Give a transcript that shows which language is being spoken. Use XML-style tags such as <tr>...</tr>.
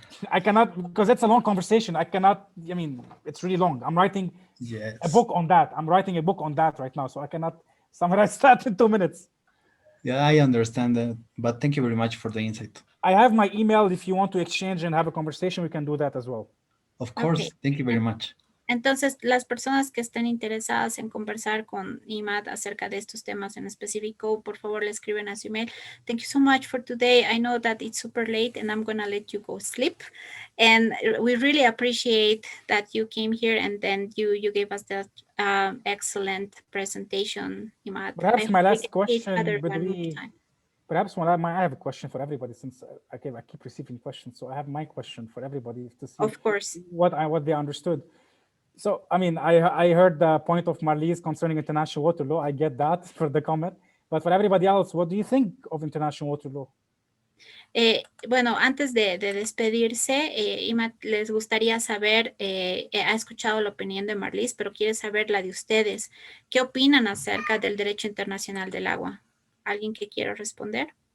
<en>I cannot, because it's a long conversation. I cannot, I mean, it's really long. I'm writing a book on that. I'm writing a book on that right now. So I cannot summarize that in 2 minutes. Yeah, I understand that. But thank you very much for the insight. I have my email. If you want to exchange and have a conversation, we can do that as well. Of course. Okay. Thank you very much.</en> <es>Entonces, las personas que estén interesadas en conversar con IMAD acerca de estos temas en específico, por favor, le escriben a su email.</es> <en>Thank you so much for today. I know that it's super late and I'm going to let you go sleep. And we really appreciate that you came here and then you gave us that excellent presentation, IMAD. Perhaps my last question would be, perhaps I have a question for everybody since I keep receiving questions. So I have my question for everybody to see of course. what they understood. So, I mean, I heard the point of Marlies concerning international water law. I get that for the comment. But for everybody else, what do you think of international water law?</en> <es>Bueno, antes de despedirse, Imad, les gustaría saber, ha escuchado la opinión de Marlies, pero quiere saber la de ustedes. ¿Qué opinan acerca del derecho internacional del agua? ¿Alguien que quiera responder?</es>